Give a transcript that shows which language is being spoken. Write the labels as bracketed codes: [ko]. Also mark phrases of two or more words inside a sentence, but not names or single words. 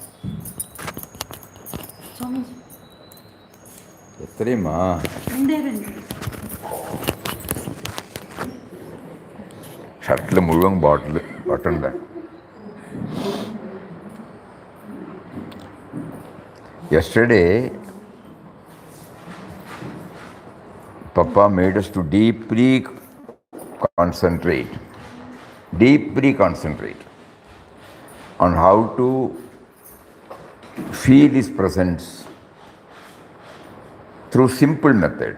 [te] స్వామీజీ ఎత్తరేమ్మా ఉండేదండి. [ml] ഷർട്ടിൽ മുഴുവൻ ബട്ടൺ. [en] Yesterday, Papa made us to deeply concentrate on how to feel his presence through simple method.